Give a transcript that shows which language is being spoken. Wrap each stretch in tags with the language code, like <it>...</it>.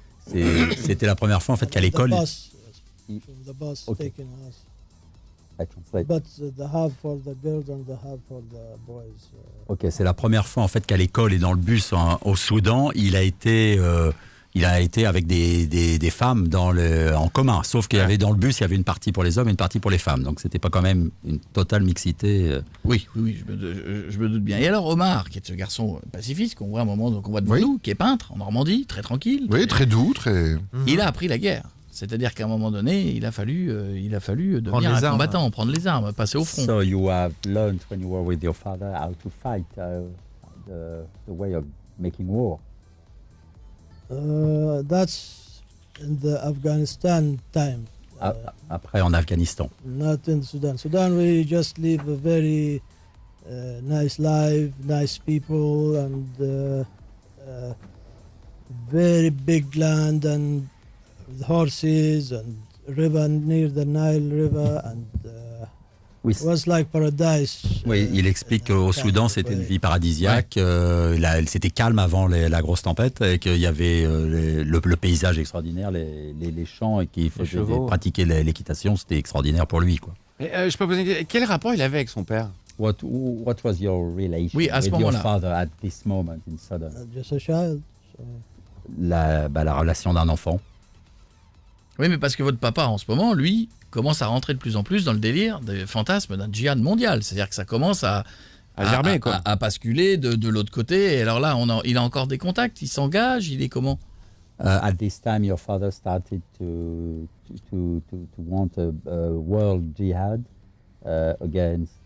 <fr>C'était la première fois en fait qu'à l'école.</fr> <en>From the bus Okay. taking us. I translate. But the half for the girls and the half for the boys.</en> <fr>Ok, c'est la première fois en fait qu'à l'école et dans le bus au Soudan, il a été avec des femmes en commun. Sauf qu'il y avait dans le bus, il y avait une partie pour les hommes et une partie pour les femmes. Donc c'était pas quand même une totale mixité. Oui, je me doute bien. Et alors Omar, qui est ce garçon pacifiste qu'on voit un moment, qu'on voit devant Oui. nous, qui est peintre en Normandie, très tranquille. Oui, très doux, très. Il a appris la guerre. C'est-à-dire qu'à un moment donné, il a fallu devenir les un armes. combattant, prendre les armes, passer au front.</fr> <en>So you have learned when you were with your father how to fight, the way of making war. That's in the Afghanistan time.</en> <fr>Après en Afghanistan.</fr> <en>Not in Sudan. Sudan, we just live a very nice life, nice people, and very big land and horses and river near the Nile River, and</en> <fr>Oui,</fr> <en>it was like paradise.</en> <fr>oui, il explique qu'au Soudan c'était une vie paradisiaque. C'était calme avant la grosse tempête et qu'il y avait le paysage extraordinaire, les champs et qu'il faisait chevaux. pratiquer l'équitation, c'était extraordinaire pour lui, quoi. Je peux poser une question. Quel rapport il avait avec son père?</fr> <en>What was your relation</en> <fr>Oui, à ce</fr> <en>with your</en> <fr>moment-là.</fr> <en>father at this moment in Sudan? Just a child. So.</en> <fr>La relation d'un enfant. Oui, mais parce que votre papa, en ce moment, lui, commence à rentrer de plus en plus dans le délire des fantasmes d'un djihad mondial. C'est-à-dire que ça commence à germer, quoi. à basculer de l'autre côté. Et alors là, il a encore des contacts, il s'engage, il est comment?</fr> <en>At this time, your father started to want a world jihad against</en>